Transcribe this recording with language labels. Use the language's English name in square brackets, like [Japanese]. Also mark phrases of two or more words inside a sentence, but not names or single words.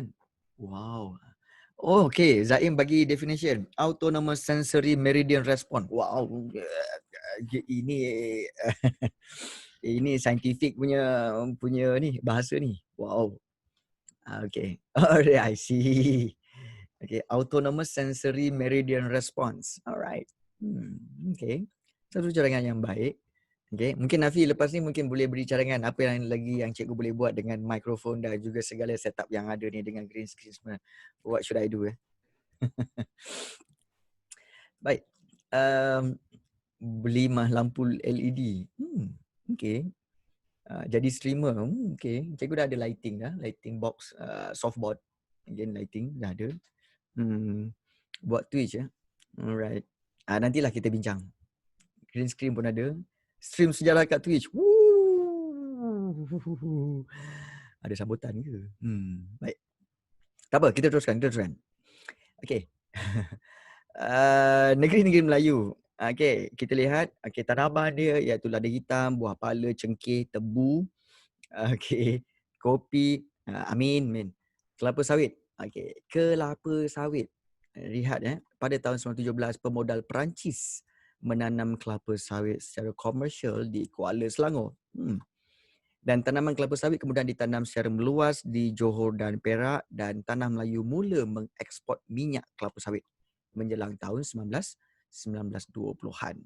[English] Wow. Oh, okay. [Malay] Zaim bagi definition. [English] Autonomous sensory meridian response. Wow. [Malay] Ini scientific punya ni bahasa ni. [English] Wow. Okay. Alright, I see. Okay, autonomous sensory meridian response. Alright. Okay. [Malay] Satu cadangan yang baik. [English] Okay. [Malay] Mungkin Nafi lepas ni mungkin boleh beri cadangan apa yang lagi yang cikgu boleh buat dengan mikrofon dan juga segala setup yang ada ni dengan [English] green screen [Malay] semua. [English] What should I do? [Malay] Baik. Beli lampu LED. Okay. Jadi streamer. Okay. Cikgu dah ada lighting dah. Lighting box, softboard. [English] Again lighting [Malay] dah ada. Buat Twitch ya. Alright. Nantilah kita bincang. [English] Green screen [Malay] pun ada. Stream sejarah kat Twitch. Ada sambutan ke? Baik. Tak apa, kita teruskan. Okay. Negeri-negeri Melayu. Okay, kita lihat. Okay, tanaman dia iaitu lada hitam, buah pala, cengkeh, tebu. Okay, kopi. Amin. Kelapa sawit. Okay, kelapa sawit. Lihat pada tahun 1917 pemodal Perancis menanam kelapa sawit secara komersial di Kuala Selangor. Dan tanaman kelapa sawit kemudian ditanam secara meluas di Johor dan Perak, dan tanah Melayu mula mengeksport minyak kelapa sawit menjelang tahun 1920-an.